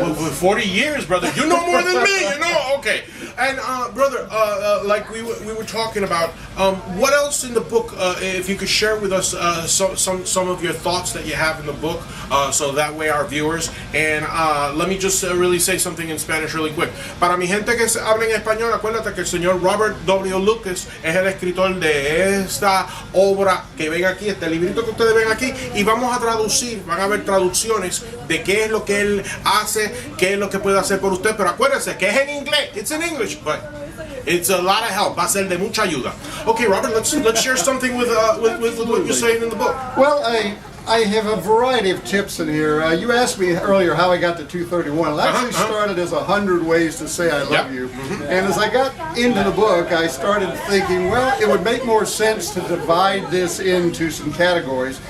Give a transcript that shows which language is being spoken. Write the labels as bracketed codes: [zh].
[en] Well, for 40 years, brother, you know more than me, you know? Okay. And, brother, like we were talking about, what else in the book, if you could share with us some of your thoughts that you have in the book, so that way our viewers, and let me just really say something in Spanish really quick. [es] Para mi gente que habla en español, acuérdate que el señor Robert W. Lucas es el escritor de esta obra que ven aquí, este librito que ustedes ven aquí, y vamos a traducir, van a haber traducciones de qué es lo que él hace, qué es lo que puede hacer por usted, pero acuérdese que es en inglés, [en] it's in English, but it's a lot of help, [es] va a ser de mucha ayuda. [en] Okay, Robert, let's share something with what you're saying in the book. Well, I have a variety of tips in here. You asked me earlier how I got to 231. It actually started as 100 ways to say I love you. And as I got into the book, I started thinking, well, it would make more sense to divide this into some categories.